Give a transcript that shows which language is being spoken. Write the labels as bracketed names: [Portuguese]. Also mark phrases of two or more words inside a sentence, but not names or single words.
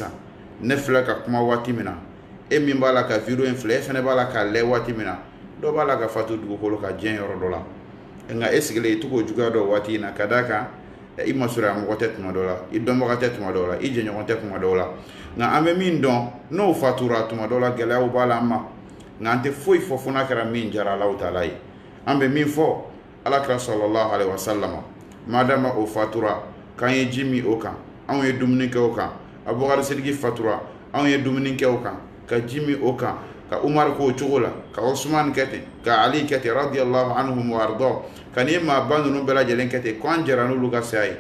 [Bambara] ne filɛ ka kuma waati min na e min b'a la ka video in filɛ e fana b'a la k'a lɛ waati min na dɔ b'a la ka fatu dugukolo ka diɲɛ yɔrɔ dɔ la nka e sigilen i to k'o juguya dɔn waati in na ka d'a kan i masurunya mɔgɔ tɛ tuma dɔw la i dɔnbaga tɛ tuma dɔw la i jɛɲɔgɔn tɛ tuma dɔw la nka an bɛ min dɔn n'o fatura tuma dɔw la gɛlɛyaw b'a la an ma nka an tɛ foyi fɔ fo n'a kɛra min diyara Alahu Taala ye an bɛ min fɔ Alakira [Arabic] صلى الله عليه وسلم [Bambara] madama o fatura k'an ye ji min o kan anw ye dumuni kɛ o kan Abubakar Sidiki fatura anw ye dumuni kɛ o kan ka ji min o kan ka Umar k'o cogo la ka Usman kɛ ten ka Ali kɛ ten [Arabic] رضي الله عنهم [Bambara] wa ardɔ ka ni maa ba ninnu bɛɛ lajɛlen kɛ ten ko an jɛra n'olu ka saya ye